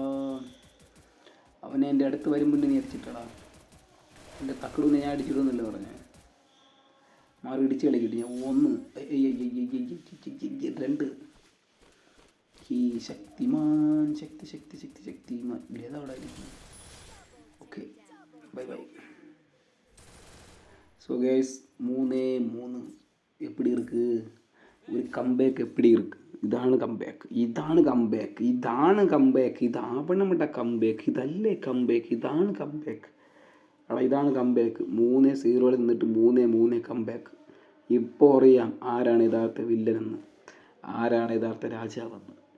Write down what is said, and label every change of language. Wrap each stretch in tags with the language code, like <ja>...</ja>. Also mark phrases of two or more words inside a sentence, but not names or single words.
<ml>അവനെ എൻ്റെ അടുത്ത് വരുമ്പോൾ നീ അടിച്ചിട്ടടാ. എൻ്റെ തക്കടൂന്ന് ഞാൻ അടിച്ചിടുമെന്നല്ലേ പറഞ്ഞേ. മാറി ഇടിച്ച് കളിക്കിട്ട് ഞാൻ 1 2 ഈ ശക്തിമാൻ ഏതാ അവിടെ. ഓക്കെ ബൈ.</ml> <en>so guys</en> <ta>3-3 எப்படி இருக்குது?</ta> <ml>ഒരു കംബാക്ക്</ml> <ta>எப்படி இருக்குது?</ta> <ml>ഇതാണ് കംബാക്ക്. ഇതാവണമട്ട കംബാക്ക്. ഇതല്ലേ കംബാക്ക്. ഇതാണ് കംബാക്ക്. എടാ ഇതാണ് കംബാക്ക്. 3-0 നിന്നിട്ട് 3-3 കംബാക്ക്. ഇപ്പോൾ അറിയാം ആരാണ് യഥാർത്ഥ വില്ലനെന്ന്, ആരാണ് യഥാർത്ഥ രാജാവെന്ന്.</ml>